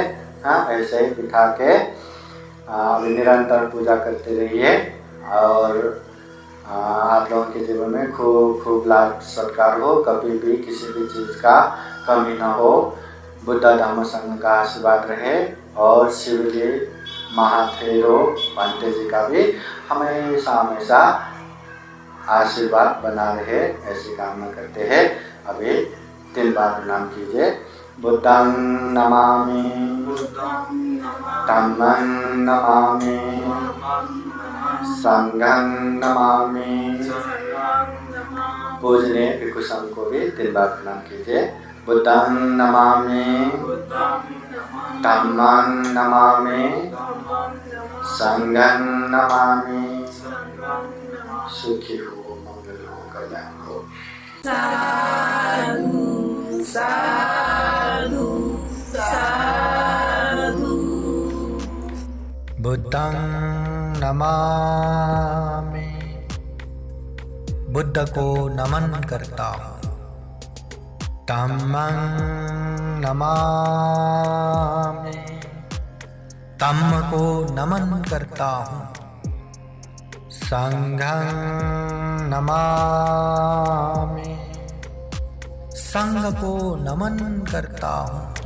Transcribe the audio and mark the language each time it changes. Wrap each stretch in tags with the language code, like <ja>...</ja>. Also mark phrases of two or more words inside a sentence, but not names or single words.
<hi>हाँ, ऐसे ही बिठा के निरंतर पूजा करते रहिए और आप लोगों के जीवन में खूब लाभ सत्कार हो, कभी भी किसी भी चीज़ का कमी न हो। बुद्ध धम्म संघ का आशीर्वाद रहे और शिव जी महाथेरो भांते जी का भी हमेशा हमेशा आशीर्वाद बना रहे, ऐसी कामना करते हैं। अभी 3 बार प्रणाम कीजिए।</hi> <pi>बुद्धं नमामि, धम्मं नमामि, संघं नमामि।</pi> <hi>पूजनीय भिक्षु संघ को भी 3 बार प्रणाम कीजिए।</hi> <pi>बुद्धं नमामि, धम्मं नमामि, संघं नमामि।</pi> <hi>सुखी हो, मंगल हो, कल्याण हो।</hi> <pi>साधु साधु साधु। बुद्धं नमामि,</pi> <hi>बुद्ध को नमन करता हूँ।</hi> <pi>धम्मं नमामि,</pi> <hi>धम्म को नमन करता हूँ।</hi> <pi>संघं नमामि,</pi> <hi>संघ को नमन करता हूँ।</hi>